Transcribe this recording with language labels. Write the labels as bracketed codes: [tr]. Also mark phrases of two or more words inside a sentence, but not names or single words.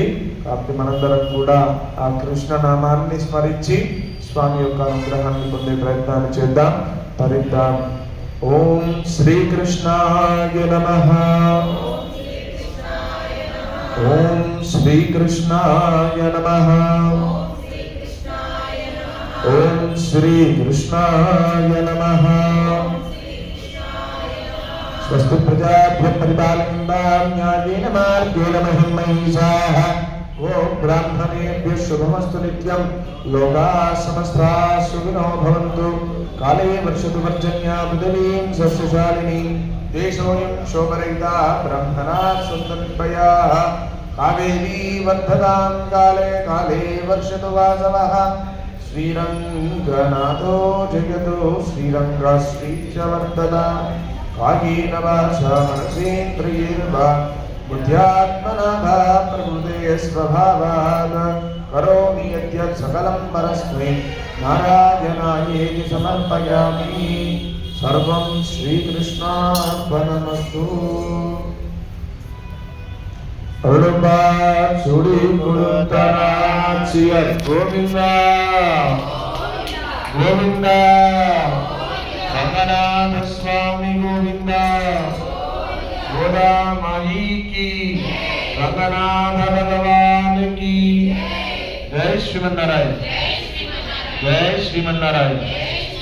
[te] కాబట్టి మనందరం కూడా ఆ కృష్ణ నామాన్ని స్మరించి స్వామి యొక్క అనుగ్రహాన్ని పొందే ప్రయత్నాలు చేద్దాం, తరిద్దాం. [sa] ఓం శ్రీకృష్ణాయ నమః. ఓం శ్రీకృష్ణాయ నమః. ఓం శ్రీకృష్ణాయ నమః. స్వస్తి ప్రజాభ్యః పరిపాలయంతాం న్యాయేన మార్గేణ మహిం మహిషాః. ఓం బ్రాహ్మణేభ్యః శుభమస్తు నిత్యం. లోకాః సమస్తాః సుఖినో భవంతు. కాలే వర్షతు పర్జన్యः పృథివీం సస్యశాలినీం. దేశోऽयं శోభరహితः బ్రహ్మణాః సంతర్పయాః. కావేరీ వర్ధతాం కాలే కాలే వర్షతు వాసవః. శ్రీరంగనాథో జగతో శ్రీరంగశ్రీచ వర్ధత. కాయేన వాచా మనసేంద్రియైర్వా बुद्ध्यात्मना वा प्रकृते स्वभावात् करोमि यद्यत् सकलं परस्मै नारायणायेति समर्पयामि। सर्वं श्रीकृष्णार्पणमस्तु। सुड़ी गोविंदा गोविंदा रंगनाथ स्वामी गोविंदा। [hi] गोदा माई की, रंगनाथ भगवान की। [sa] जय श्रीमन्नारायण, जय श्रीमन्नारायण।